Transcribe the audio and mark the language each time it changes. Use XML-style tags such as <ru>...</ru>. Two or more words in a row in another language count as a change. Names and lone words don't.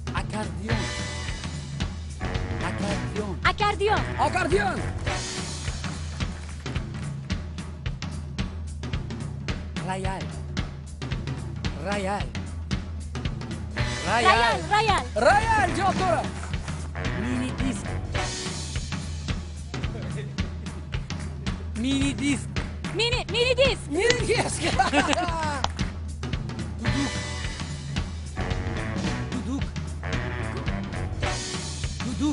<uz>Akordeon. Akordeon. Akordeon. Akordeon. Royal. Royal. Royal. Royal. Royal javob to'g'ri. Mini disk. Mini disk. Mini disk. Mingiz. Duduk. Duduk.</uz>